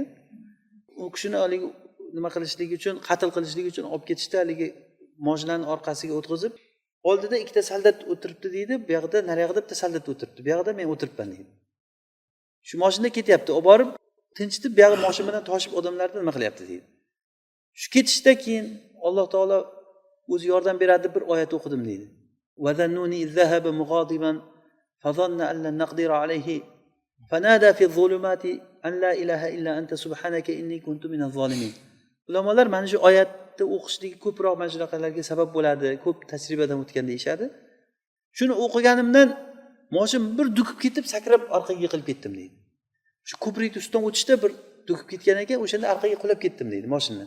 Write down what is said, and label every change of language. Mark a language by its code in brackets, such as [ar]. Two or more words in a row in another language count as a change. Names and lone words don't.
[uz] U kishini haligi nima qilishlik uchun, qatl qilishlik uchun olib ketishdi, haligi mojlarni orqasiga o'tkazib, oldida ikkita soldat o'tiribdi deydi, bu yoqda naryoqda bitta soldat o'tiribdi, bu yoqda men o'tiribman deydi. Shu mashina ketyapti, olib borib tinchitib, bu yog'i mashina bilan toshib odamlarni nima qilyapti deydi. Shu ketishda keyin Alloh taolo o'zi yordam beradi deb bir oyat o'qidim deydi. [ar] وذا النون إذ ذهب مغاضبا فظن أن لن نقدر عليه فنادى في الظلمات أن لا إله إلا أنت سبحانك إني كنت من الظالمين. [uz] Ulamolar mana shu oyatni o'qishligi ko'proq mana shunaqalarga sabab bo'ladi, ko'p tajribadan o'tgan deyshadi. Shuni o'qiganimdan mashina bir dukib ketib, sakrab orqaga yiqilib ketdim deydi. Shu ko'prik ustidan o'tishda bir dukib ketgan ekan, o'shanda orqaga qulab ketdim deydi mashinadan.